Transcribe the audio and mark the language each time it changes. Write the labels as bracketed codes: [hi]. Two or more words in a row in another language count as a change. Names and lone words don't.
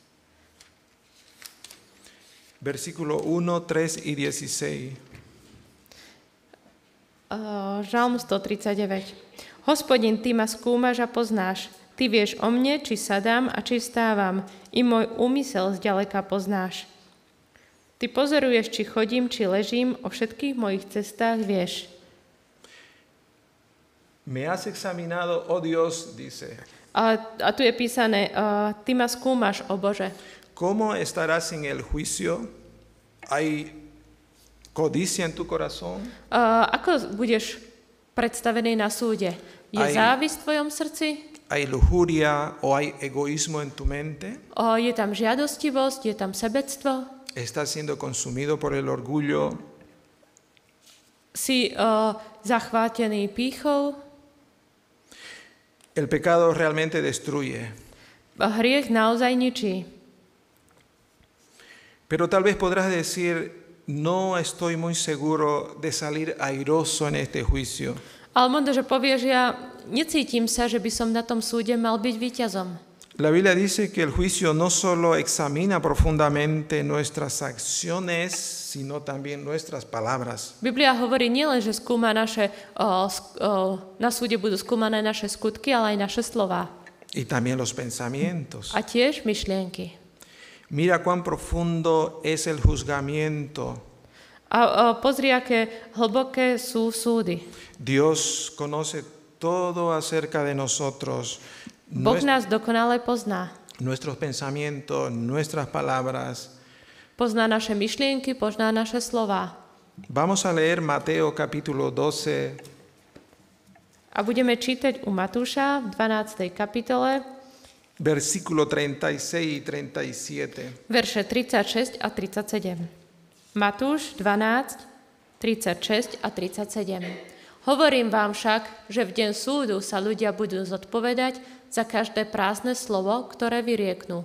[es] Versículo 1, 3 y 16. [sk] Žalm 139. Hospodin, ty ma skúmaš a poznáš. Ty vieš o mne, či sadám a či vstávam. I môj úmysel zďaleka poznáš. Ty pozoruješ, či chodím, či ležím, o všetkých mojich cestách vieš. [es] Me has examinado, oh Dios, dice. [sk] A tu je písané, ty ma skúmaš, o Bože. [es] ¿Cómo estarás en el juicio? ¿Hay codicia en tu corazón? [sk] Ako budeš predstavený na súde? Je závisť v tvojom srdci? [es] ¿Hay lujuria o hay egoísmo en tu mente? [sk] Je tam žiadostivosť, je tam sebectvo? [es] ¿Estás siendo consumido por el orgullo? [sk] Si zachvátený pýchou? [es] El pecado realmente destruye. [sk] Hriech naozaj ničí. [es] Pero tal vez podrás decir, no estoy muy seguro de salir airoso en este juicio. [sk] Ale možno, že povieš, ja necítim sa, že by som na tom súde mal byť víťazom. [es] La Biblia dice que el juicio no solo examina profundamente nuestras acciones, sino también nuestras palabras. [sk] Biblia hovorí nielen, že skúma na súde budú skúmané naše skutky, ale aj naše slová. [es] Y también los pensamientos. [sk] A tiež myšlienky. [es] Mira cuán profundo es el juzgamiento. [sk] A pozri, aké hlboké sú súdy. [es] Dios conoce todo acerca de nosotros. [sk] Boh nás dokonale pozná. [es] Nuestros pensamientos, nuestras palabras. [sk] Pozná naše myšlienky, pozná naše slová. [es] Vamos a leer Mateo capítulo 12. [sk] A budeme čítať u Matúša v 12. kapitole [es] Versículo 36 y 37. [sk] verše 36 a 37. Matúš 12, 36 a 37. Hovorím vám však, že v deň súdu sa ľudia budú zodpovedať za každé prázdne slovo, ktoré vyrieknú.